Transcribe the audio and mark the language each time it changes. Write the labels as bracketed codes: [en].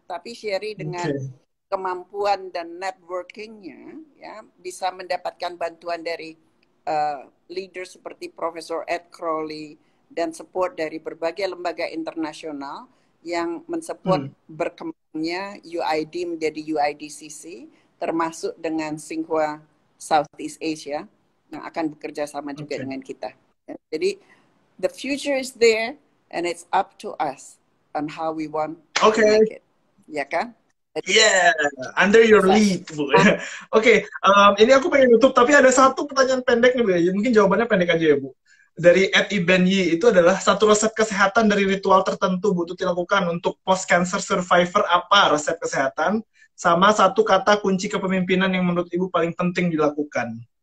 [id] Tapi Sherry dengan kemampuan dan networkingnya, ya, bisa mendapatkan bantuan dari leader seperti Profesor Ed Crowley dan support dari berbagai lembaga internasional yang mensupport berkembangnya UID menjadi UIDCC, termasuk dengan Tsinghua Southeast Asia yang akan bekerja sama juga dengan kita. [en] Jadi the future is there, and it's up to us on how we want to make it. [id] Ya kan? [en] Yeah, under your lead, Bu. [id] Oke, ini aku pengen tutup, tapi ada satu pertanyaan pendek nih, Bu. Mungkin jawabannya pendek aja ya, Bu. Dari @ibenyi itu adalah, satu resep kesehatan dari ritual tertentu Bu Tuti lakukan untuk post cancer survivor, apa resep kesehatan? Sama satu kata kunci kepemimpinan yang menurut Ibu paling penting dilakukan.